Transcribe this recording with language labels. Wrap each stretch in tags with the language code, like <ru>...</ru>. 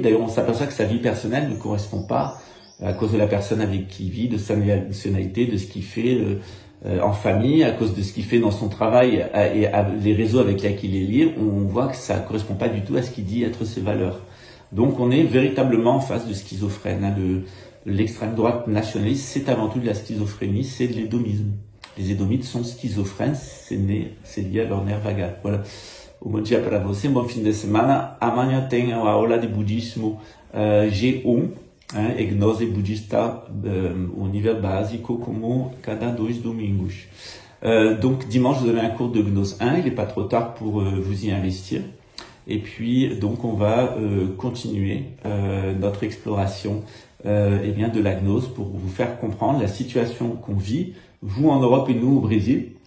<fr>D'ailleurs, on s'aperçoit que sa vie personnelle ne correspond pas à cause de la personne avec qui il vit, de sa nationalité, de ce qu'il fait en famille, à cause de ce qu'il fait dans son travail et les réseaux avec lesquels il est lié. On voit que ça ne correspond pas du tout à ce qu'il dit être ses valeurs. Donc, on est véritablement en face de schizophrène. De l'extrême droite nationaliste, c'est avant tout de la schizophrénie, c'est de l'édomisme. Les Édomites sont schizophrènes, c'est lié à leur nerf vagal. Voilà.</fr> <pt>Um bom dia para você, um bom fim de semana. Amanhã tem a aula de budismo G1, e gnose budista, o nível básico, como cada 2 domingos.</pt> <fr>Donc dimanche, vous avez un cours de Gnose 1, il n'est pas trop tard pour vous y investir. Et puis donc on va continuer notre exploration de la gnose pour vous faire comprendre la situation qu'on vit, vous en Europe et nous au Brésil.</fr>